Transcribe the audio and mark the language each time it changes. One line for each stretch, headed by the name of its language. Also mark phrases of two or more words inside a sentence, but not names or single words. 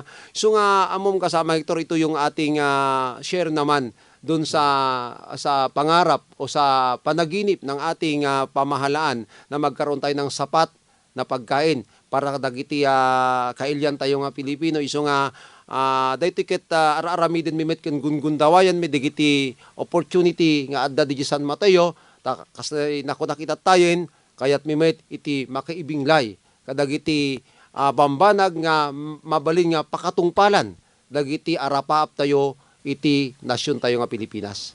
Filipino: So nga amom kasama Hector, ito yung ating share naman dun sa pangarap o sa panaginip ng ating pamahalaan na magkaroon tayo ng sapat na pagkain para
Iloko: dagiti kailyan tayo nga Pilipino. Iso nga dahiti ket ararami din mimet ken gungundawayan mi digiti opportunity nga adda di San Mateo kasi nakita tayen kayat mimet iti makaibinglay kadagiti bambanag nga mabalin nga pakatungpalan dagiti arapaap tayo iti nasyon tayo nga Pilipinas.